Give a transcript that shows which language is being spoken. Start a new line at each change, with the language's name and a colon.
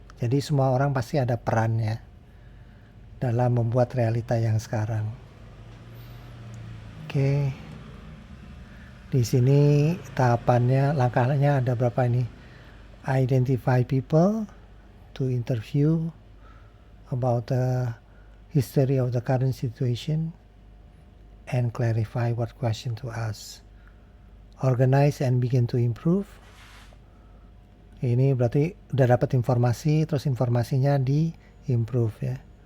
Indonesian: Jadi semua orang pasti ada perannya dalam membuat realita yang sekarang. Oke. Di sini tahapannya, langkahnya ada berapa ini?
English: Identify people to interview about the history of the current situation and clarify what question to ask. Organize and begin to improve.
Indonesian: Ini berarti udah dapat informasi, terus informasinya di-improve ya.